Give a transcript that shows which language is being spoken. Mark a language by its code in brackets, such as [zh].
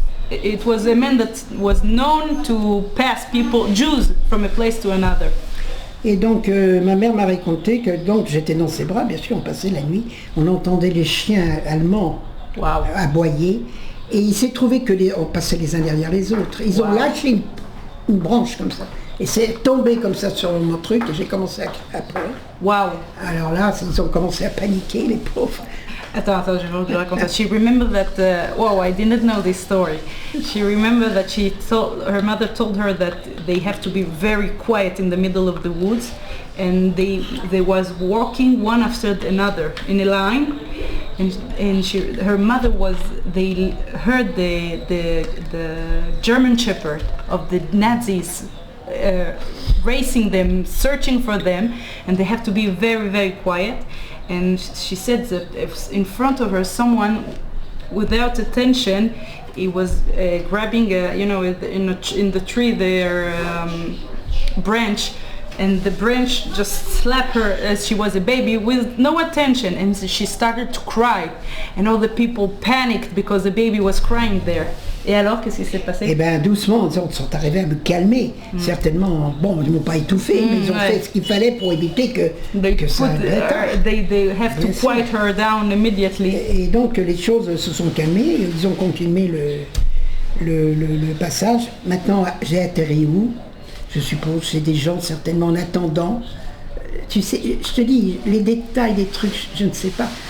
[en] It was a man that was known to pass people, Jews, from a place to another. [fr] Et donc ma mère m'a raconté que donc j'étais dans ses bras, bien sûr, on passait la nuit, on entendait les chiens allemands aboyer, et il s'est trouvé que on passait les uns derrière les autres. Ils ont lâché une branche comme ça, et c'est tombé comme ça sur mon truc, et j'ai commencé à pleurer. [en] Wow. [fr] Alors là, ils ont commencé à paniquer, les pauvres. Attends, je vais vous raconter. [en] She remembered that, I didn't know this story. She remembered that her mother told her that they have to be very quiet in the middle of the woods, and they was walking one after another in a line, and her mother they heard the German Shepherd of the Nazis racing them, searching for them, and they have to be very, very quiet. And she said that if in front of her someone, without attention, he was grabbing, in the tree their branch, and the branch just slapped her as she was a baby with no attention, and she started to cry, and all the people panicked because the baby was crying there. [fr] Et alors, qu'est-ce qui s'est passé? Eh bien, doucement, ils sont arrivés à me calmer. Certainement, bon, ils ne m'ont pas étouffé, mais ils ont fait ce qu'il fallait pour éviter que ça [en] they have to quiet her down immediately. [fr] Et donc, les choses se sont calmées, ils ont continué le passage. Maintenant, j'ai atterri où? Je suppose chez des gens certainement en attendant. Tu sais, je te dis, les détails des trucs, je ne sais pas.